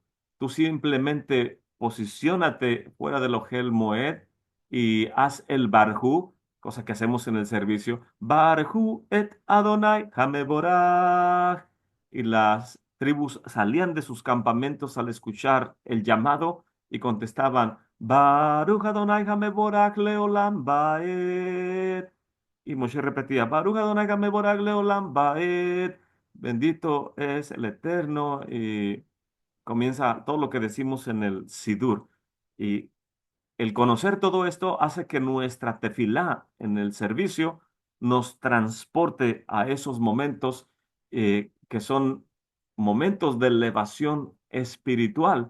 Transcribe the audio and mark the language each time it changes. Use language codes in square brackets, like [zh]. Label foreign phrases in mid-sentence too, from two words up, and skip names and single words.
[es] Tú simplemente posiciónate fuera del [he] אוהל מועד [es] y haz el Barjú, cosa que hacemos en el servicio. [he] ברכו את אדוני המבורך. [es] Y las tribus salían de sus campamentos al escuchar el llamado y contestaban: [he] ברוך אדוני המבורך לעולם ועד. [es] Y Moshe repetía: [he] ברוך אדוני המבורך לעולם ועד. [es] Bendito es el Eterno. Y comienza todo lo que decimos en el Sidur. Y el conocer todo esto hace que nuestra tefilá en el servicio nos transporte a esos momentos, que son momentos de elevación espiritual.